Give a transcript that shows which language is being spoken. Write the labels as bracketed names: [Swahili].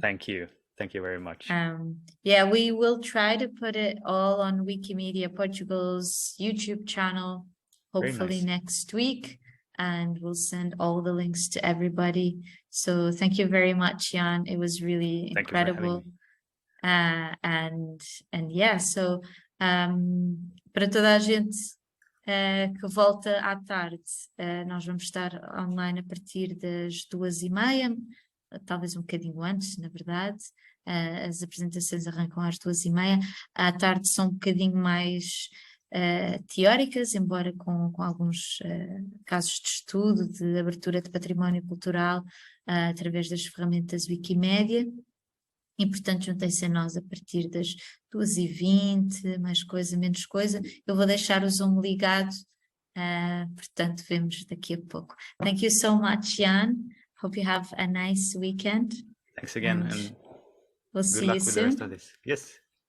[English] Thank you. Thank you very much. Yeah, we will try to put it all on Wikimedia Portugal's YouTube channel, hopefully next week, and we'll send all the links to everybody. So thank you very much, Jan. It was really incredible. And yeah, so [Portuguese] para toda a gente que volta à tarde, nós vamos estar online a partir das 2h30, talvez um bocadinho antes, na verdade. As apresentações arrancam às 2h30. À tarde são um bocadinho mais teóricas, embora com alguns casos de estudo, de abertura de património cultural através das ferramentas Wikimedia. E, portanto, juntem-se a nós a partir das 2h20, mais coisa, menos coisa. Eu vou deixar o Zoom ligado, portanto, vemos daqui a pouco. [English] Thank you so much, Jan. Hope you have a nice weekend. Thanks again, and we'll see you soon. Good luck with the rest of this. Yes.